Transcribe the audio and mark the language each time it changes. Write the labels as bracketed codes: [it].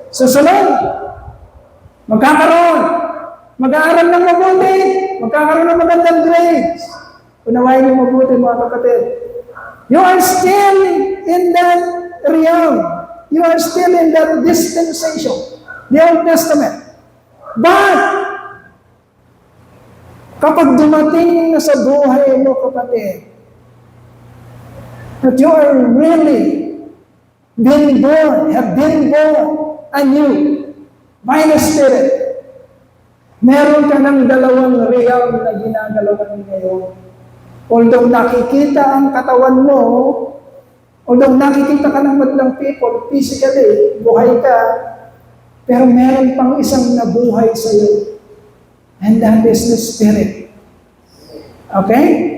[tl] Susunod, magkakaroon, mag-aaral ng mabuti, magkakaroon ng magandang grades. Unawain mo mabuti, mga kapatid. [en] You are still in that realm. You are still in that dispensation, the Old Testament. But, [tl] kapag dumating na sa buhay mo, kapatid, [en] that you are really have been born anew by the Spirit, [tl] Meron ka ng dalawang realm na ginagalawan ngayon. Although nakikita ang katawan mo, although nakikita ka ng madlang people, physically, buhay ka, pero meron pang isang nabuhay sa iyo. [en] And that is the Spirit. Okay?